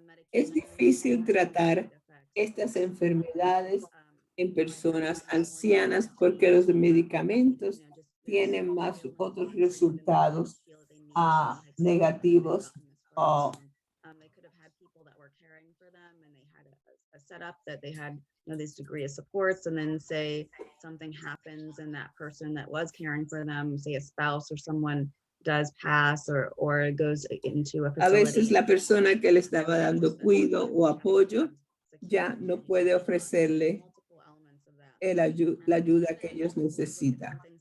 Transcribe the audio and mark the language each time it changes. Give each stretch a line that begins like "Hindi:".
Spanish: Es difícil tratar estas enfermedades en personas ancianas porque los medicamentos tienen más otros resultados negativos.
English: They could have had people that were caring for them and they had a setup that they had this degree of supports, and then say something happens and that person that was caring for them, say a spouse or someone, does pass or goes into a facility.
Spanish: A veces la persona que le estaba dando cuidado o apoyo ya no puede ofrecerle la ayuda que ellos necesitan.